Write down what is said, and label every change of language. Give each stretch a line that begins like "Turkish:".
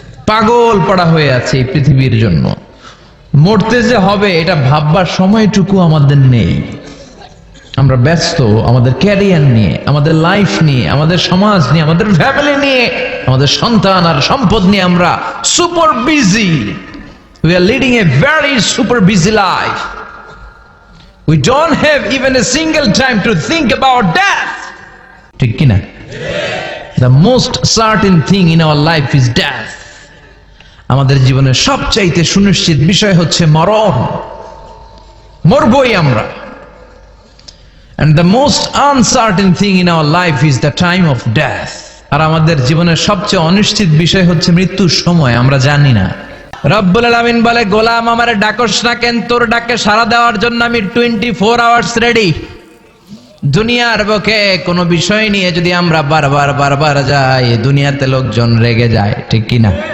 Bangla: পাগল পড়া হয়ে আছে এই পৃথিবীর জন্য। মরতে যে হবে এটা ভাববার সময়টুকু আমাদের নেই। আমরা ব্যস্ত আমাদের ক্যারিয়ার নিয়ে, আমাদের লাইফ নিয়ে, আমাদের সমাজ নিয়ে, আমাদের ফ্যামিলি নিয়ে, আমাদের সন্তান আর সম্পদ নিয়ে আমরা super busy.
English: We are leading a very super busy life. We don't have even a single time to think about death.
Bangla: ঠিক কি না?
English: The most certain thing in our life is death.
Bangla: আমাদের জীবনের সবচাইতে সুনিশ্চিত বিষয় হচ্ছে মরণ। মরবই আমরা।
English: And the most uncertain thing in our life is the time of death.
Bangla: আর আমাদের জীবনের সবচেয়ে অনিশ্চিত বিষয় হচ্ছে মৃত্যুর সময়, আমরা জানি না। রব্বুল আলামিন বলে, গোলাম আমারে ডাকস না কেন? তোর ডাকে সাড়া দেওয়ার জন্য আমি 24 আওয়ার্স রেডি। দুনিয়ার বুকে কোনো বিষয় নিয়ে যদি আমরা বারবার যাই, দুনিয়াতে লোকজন রেগে যায়। ঠিক কি না?